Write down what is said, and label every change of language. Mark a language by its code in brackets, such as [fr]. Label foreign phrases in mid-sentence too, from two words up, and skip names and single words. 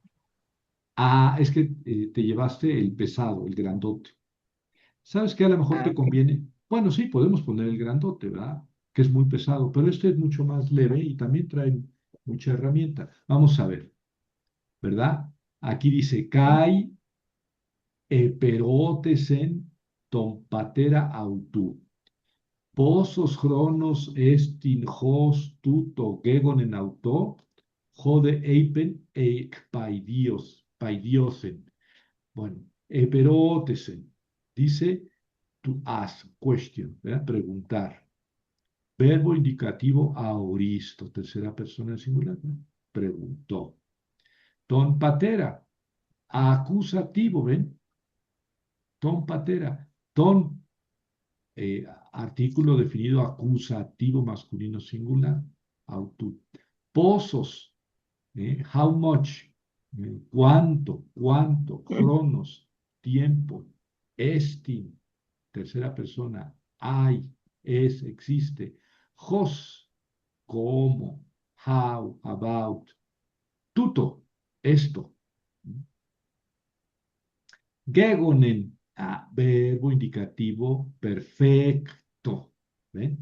[es] Es que te llevaste el pesado, el grandote. ¿Sabes qué? A lo mejor Ah, te ok. conviene. Bueno, sí, podemos poner el grandote, ¿verdad? Que es muy pesado, pero este es mucho más leve y también trae mucha herramienta. Vamos a ver, ¿verdad? Aquí dice, [el] Καὶ ἐπηρώτησεν τὸν πατέρα αὐτοῦ. Πόσος χρόνος ἐστὶν ὡς τοῦτο γέγονεν αὐτῷ, ὁ δὲ εἶπεν ἐκ παιδιόθεν. [es] Bueno, eperotesen. Dice [en] to ask, question, [es] ¿verdad? Preguntar. Verbo indicativo aoristo, tercera persona singular, ¿no? Preguntó. [el] τὸν πατέρα, [es] acusativo, ¿ven? [el] Τὸν πατέρα. [es] Ton, artículo definido acusativo masculino singular. Autu. Pozos, [en] how much, [es] cuánto, cronos, tiempo, estin, tercera persona, hay, existe, hos, cómo, [en] how, about, [es] tuto, esto, gegonen, verbo indicativo perfecto, ¿ven?